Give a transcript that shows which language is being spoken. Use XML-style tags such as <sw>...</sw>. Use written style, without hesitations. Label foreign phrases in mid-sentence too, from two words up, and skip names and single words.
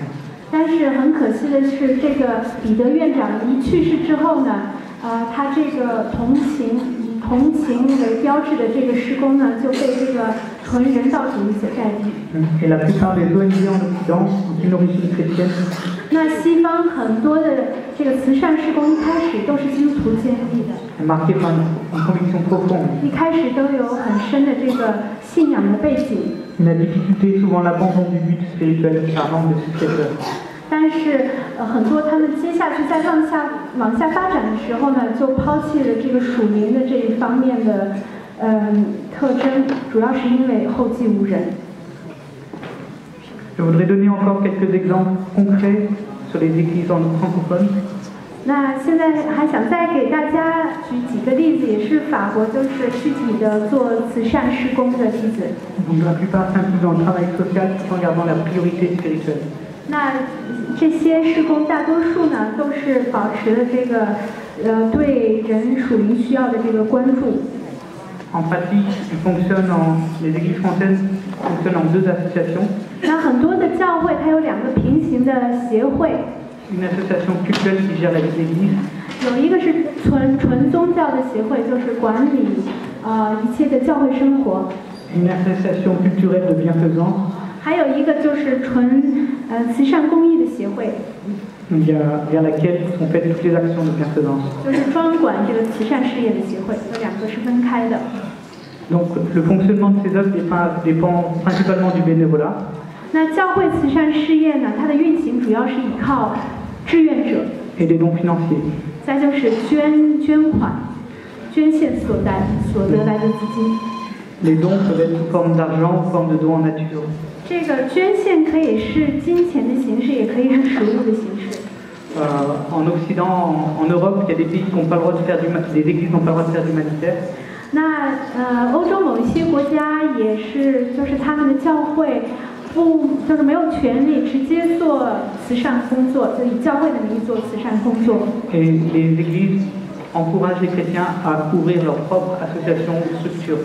<zh>但是很可惜的是，这个彼得院长一去世之后呢，他这个同情为标志的这个施工呢，就被这个纯人道主义所代替。</zh> <fr>Et la plupart des ONG en Occident ont une origine chrétienne.</fr> <zh>那西方很多的这个慈善施工一开始都是基督徒建立的，</zh> <fr>Marquée par une conviction profonde.</fr> <zh>一开始都有很深的这个信仰的背景。</zh> <fr>La difficulté est souvent l'abandon du but spirituel par manque de successeurs.</fr> <zh>但是很多他们接下去在往下发展的时候呢，就抛弃了这个属灵的这一方面的特征，主要是因为后继无人。</zh> <fr>Je voudrais donner encore quelques exemples concrets sur les églises francophones.</fr> <zh>那现在还想再给大家举几个例子，也是法国就是具体的做慈善施工的例子。</zh> <fr>Donc la plupart s'inscrivent dans le travail social tout en gardant la priorité spirituelle.</fr> <zh>那这些施工大多数呢，都是保持了这个对人属灵需要的这个关注。</zh> <fr>En pratique, les églises françaises fonctionnent en deux associations.</fr> <zh>那很多的教会它有两个平行的协会，</zh> <fr>Une association culturelle qui gère la vie d'église.</fr> <zh>有一个是纯宗教的协会，就是管理一切的教会生活。</zh> <fr>Une association culturelle de bienfaisance.</fr> <zh>还有一个就是慈善公益的协会，</zh> <fr>Vers laquelle sont faites toutes les actions de bienfaisance.</fr> <zh>就是专管这个慈善事业的协会，这两个是分开的。</zh> <fr>Donc le fonctionnement de ces œuvres dépend principalement du bénévolat.</fr> <zh>那教会慈善事业呢，它的运行主要是依靠志愿者，</zh> <fr>Et des dons financiers.</fr> <zh>再就是捐款、捐献所得来的资金。</zh> <fr>Les dons peuvent être sous forme d'argent ou forme de dons en nature.</fr> <zh>这个捐献可以是金钱的形式，也可以是食物的形式。</zh> <fr>En Occident, en Europe, il y a des pays qui n'ont pas le droit de faire des églises n'ont pas le droit de faire d'humanitaire.</fr> <zh>那欧洲某一些国家也是，就是他们的教会就是没有权利直接做慈善工作，就以教会的名义做慈善工作。</zh> <fr>Et les églises encouragent les chrétiens à ouvrir leur propre association ou structure.</fr>